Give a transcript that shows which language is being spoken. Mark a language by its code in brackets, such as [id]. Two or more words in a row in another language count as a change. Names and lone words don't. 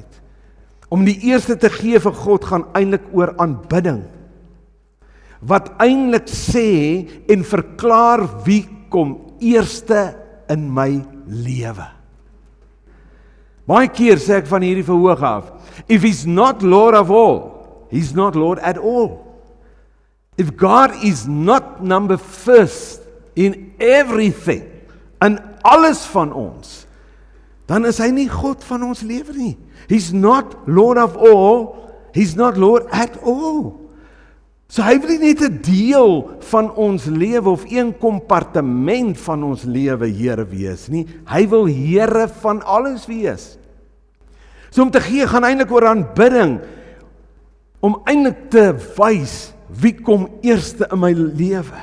[af] Om die eerste te gee vir God gaan eintlik oor aanbidding. Wat eintlik sê en verklaar wie kom eerste in my lewe. Baie keer sê ek van hierdie verhoog af, [en] if he's not Lord of all, he's not Lord at all. If God is not number first in everything, [af] in alles van ons, dan is hy nie God van ons lewe nie. [en] He's not Lord of all, he's not Lord at all. [af] So hy wil nie net 'n deel van ons lewe of een kompartement van ons lewe Here wees nie. Hy wil Here van alles wees. So om te gee gaan eintlik oor aanbidding, om eintlik te wys wie kom eerste in my lewe.